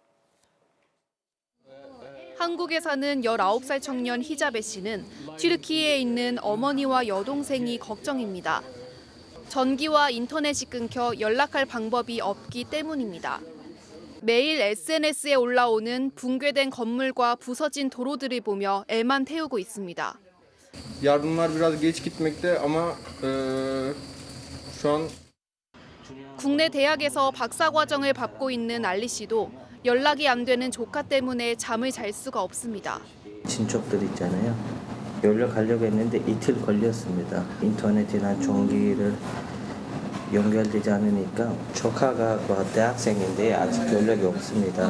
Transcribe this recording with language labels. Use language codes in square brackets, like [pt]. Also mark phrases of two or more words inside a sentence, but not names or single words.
[ko] 한국에 사는 19살 청년 히자베 씨는 튀르키예에 있는 어머니와 여동생이 걱정입니다. 전기와 인터넷이 끊겨 연락할 방법이 없기 때문입니다. 매일 SNS에 올라오는 붕괴된 건물과 부서진 도로들을 보며 애만 태우고 있습니다. [tr] Yardımlar biraz geç gitmekte ama şu an [ko] 국내 대학에서 박사과정을 밟고 있는 알리 씨도 연락이 안 되는 조카 때문에 잠을 잘 수가 없습니다. 친척들 있잖아요. 연락하려고 했는데 이틀 걸렸습니다. 인터넷이나 전기를 연결되지 않으니까 조카가 대학생인데 아직 연락이 없습니다.